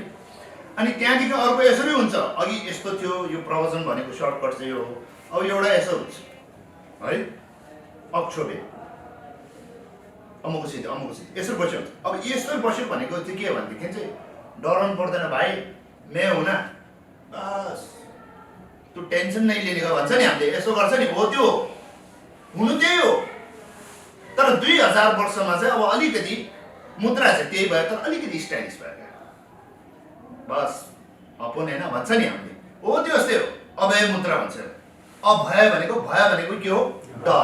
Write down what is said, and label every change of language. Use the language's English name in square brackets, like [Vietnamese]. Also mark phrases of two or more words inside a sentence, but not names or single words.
[Nepali] अनि त्यहाँदेखि अर्को यसरी हुन्छ, अघि यस्तो थियो, यो प्रवचन भनेको सर्टकट चाहिँ यो हो। अब एउटा यसो हुन्छ है, अक्षोभे अमुकसित यसरी बस्यो हुन्छ। अब यसरी बस्यो भनेको चाहिँ के भनेदेखि चाहिँ डराउनु पर्दैन भाइ, [Hindi] मैं हूँ ना, बस तू टेन्सन नहीं लेने का [Nepali] भन्छ नि हामीले, यसो गर्छ नि, हो त्यो हुनु त्यही हो। तर 2000 वर्षमा चाहिँ अब अलिकति मुद्रा चाहिँ त्यही भयो, तर अलिकति स्टाइलिस भयो क्या, बस अपन होइन भन्छ नि हामीले, हो त्यो यस्तै हो। अभय मुद्रा भन्छ। अभय भनेको, भय भनेको के हो? डर।